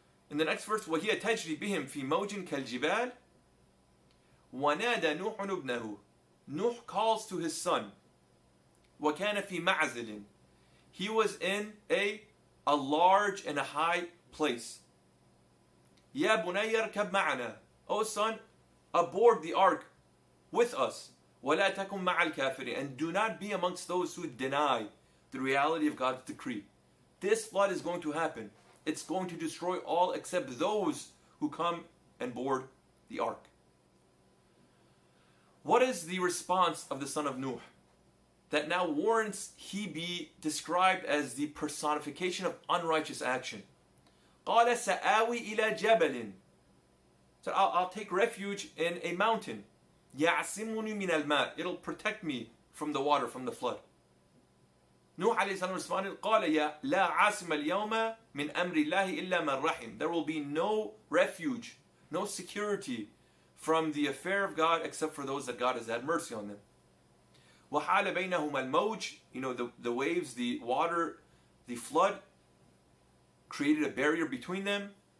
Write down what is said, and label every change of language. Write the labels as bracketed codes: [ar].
[en] In the next verse, [ar] وَهِيَ تَجْرِي بِهِمْ فِي مَوْجٍ كَالْجِبَالِ وَنَادَى نُوحٌ ابْنَهُ. [en] Nuh calls to his son. [ar] وَكَانَ فِي مَعْزِلٍ. [en] He was in a large and a high place. [ar] يَا بُنَيَّ ارْكَبْ مَعَنَا. [en] O son, aboard the ark with us. [ar] وَلَا تَكُمْ مَعَ الْكَافِرِينَ. [en] And do not be amongst those who deny the reality of God's decree. This flood is going to happen. It's going to destroy all except those who come and board the ark. What is the response of the son of Nuh that now warrants he be described as the personification of unrighteous action? [ar] قَالَ سَآوِي إِلَى جَبَلٍ. [en] So I'll take refuge in a mountain. [ar] يَعْصِمُنِي مِنَ الْمَاءِ. [en] It'll protect me from the water, from the flood. Nuh alayhi salam responded, [ar] قَالَ يَا لَا عَاصِمَ الْيَوْمَ مِنْ أَمْرِ اللَّهِ إِلَّا مَنْ رَحِمْ. [en] There will be no refuge, no security from the affair of God except for those that God has had mercy on them. [ar] وَحَالَ بَيْنَهُمَا الْمَوْجِ. [en] The waves, the water, the flood created a barrier between them.